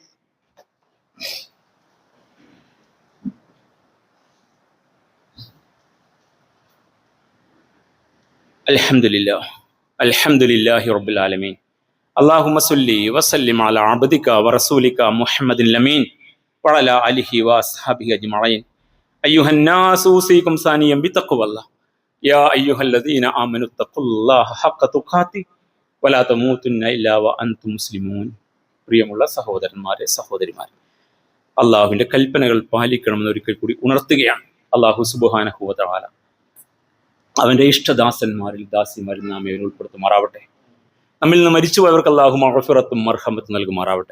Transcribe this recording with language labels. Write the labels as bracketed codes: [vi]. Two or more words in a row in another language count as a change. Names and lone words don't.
[ar] الحمد لله رب العالمين. اللهم صل وسلم على عبدك ورسولك محمد الأمين وعلى آله وأصحابه أجمعين. أيها الناس أوصيكم ثانيا بتقوى الله يا أيها الذين آمنوا اتقوا الله حق تقاته ولا تموتن إلا وأنتم مسلمون. [ml] പ്രിയമുള്ള സഹോദരന്മാരെ സഹോദരിമാരെ, അള്ളാഹുവിൻ്റെ കൽപ്പനകൾ പാലിക്കണമെന്ന് ഒരിക്കൽ കൂടി ഉണർത്തുകയാണ്. അള്ളാഹു [ar] سبحانه وتعالى [ml] അവൻ്റെ ഇഷ്ടദാസന്മാരിൽ ദാസിമാരിൽ നാം ഇവരെ ഉൾപ്പെടുത്തുമാറാവട്ടെ. നമ്മിൽ നിന്ന് മരിച്ചുപോയവർക്ക് അള്ളാഹു മഗ്ഫിറത്തും മർഹമത്തും നൽകുമാറാവട്ടെ.